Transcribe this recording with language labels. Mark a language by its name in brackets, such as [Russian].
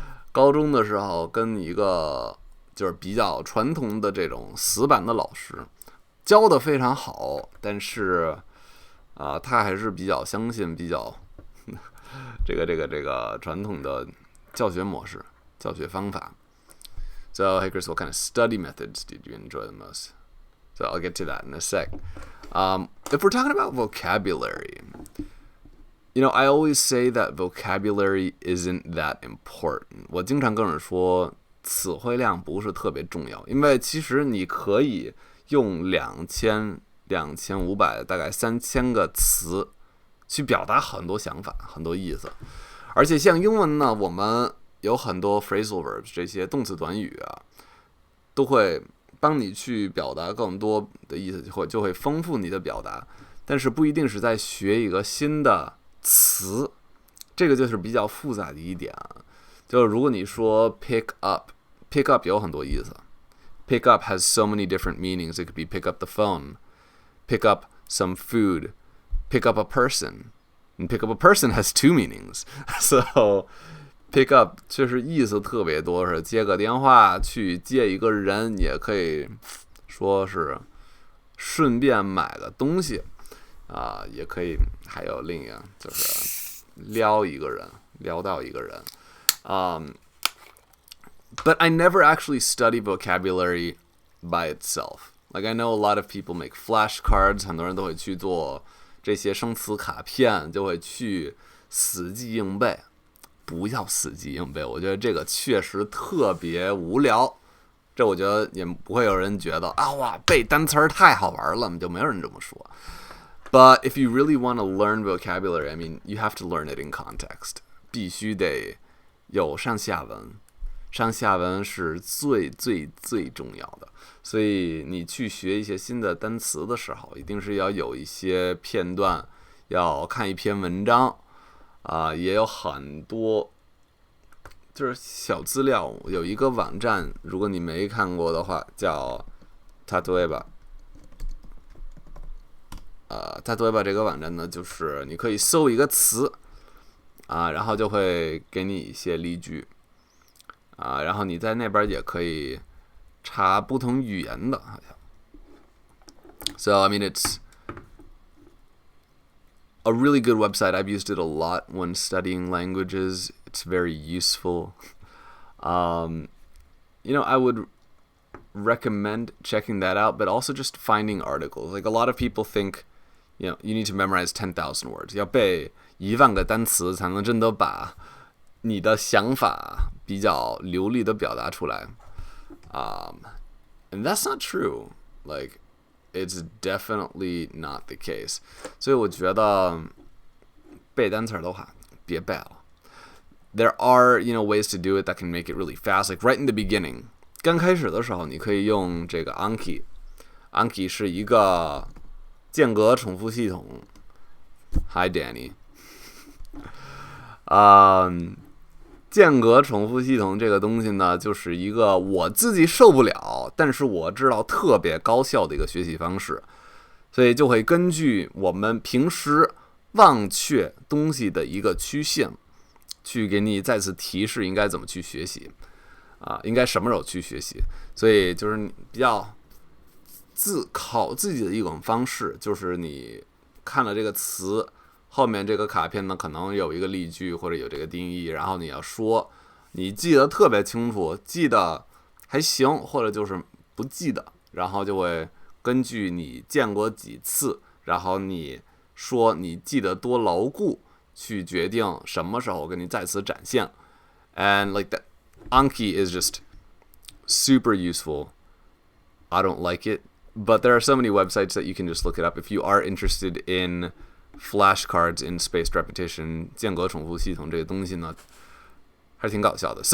[Chinese] 高中的时候跟一个就是比较传统的这种死板的老师教的非常好，但是他还是比较相信比较这个传统的教学模式、教学方法。 [English] So, hey Chris, what kind of study methods did you enjoy the most? So I'll get to that in a sec. If we're talking about vocabulary, you know, I always say that vocabulary isn't that important. [Chinese] 我经常跟人说，词汇量不是特别重要，因为其实你可以用2500，大概3000个词去表达很多想法、很多意思。而且像英文呢，我们有很多 phrasal verbs 这些动词短语都会帮你去表达更多的意思，就会丰富你的表达。但是不一定是在学一个新的词，这个就是比较复杂的一点。就如果你说 pick up 有很多意思。 [English] Pick up has so many different meanings. It could be pick up the phone, pick up some food, pick up a person. And pick up a person has 2 meanings. [Chinese] So pick up 确实意思特别多，是接个电话，去接一个人，也可以说是顺便买个东西也可以，还有另一个就是撩一个人，撩到一个人。 [English] But I never actually study vocabulary by itself. Like I know a lot of people make flashcards. [Chinese] 很多人都会去做这些生词卡片，就会去死记硬背。不要死记硬背，我觉得这个确实特别无聊。这我觉得也不会有人觉得哇，背单词太好玩了，就没有人这么说。 [English] But if you really want to learn vocabulary, I mean, you have to learn it in context. [Chinese] 必须得有上下文。上下文是最重要的，所以你去学一些新的单词的时候，一定是要有一些片段，要看一篇文章也有很多就是小资料。有一个网站，如果你没看过的话，叫例えば。例えば这个网站呢，就是你可以搜一个词然后就会给你一些例句。然后你在那边也可以查不同语言的，好像。 [English] So I mean, it's a really good website. I've used it a lot when studying languages. It's very useful. You know, I would recommend checking that out, but also just finding articles. Like a lot of people think, you know, you need to memorize 10,000 words. [Chinese] 要背10000个单词才能真的把你的想法比较流利的表达出来， [English] and that's not true. Like, it's definitely not the case. [Chinese] 所以我觉得背单词的话，别背了。 [English] There are, you know, ways to do it that can make it really fast. Like right in the beginning, [Chinese] 刚开始的时候，你可以用这个 Anki。Anki 是一个间隔重复系统。 [English] Hi, Danny. [Chinese] 间隔重复系统这个东西呢，就是一个我自己受不了，但是我知道特别高效的一个学习方式，所以就会根据我们平时忘却东西的一个曲线，去给你再次提示应该怎么去学习应该什么时候去学习。所以就是比较考自己的一种方式，就是你看了这个词。后面这个卡片呢，可能有一个例句或者有这个定义，然后你要说你记得特别清楚，记得还行，或者就是不记得，然后就会根据你见过几次，然后你说你记得多牢固，去决定什么时候跟你再次展现。 [English] And like that, Anki is just super useful. I don't like it, but there are so many websites that you can just look it up if you are interested in flashcards in spaced repetition [Chinese] 间隔重复系统这个东西呢，还是挺搞笑的。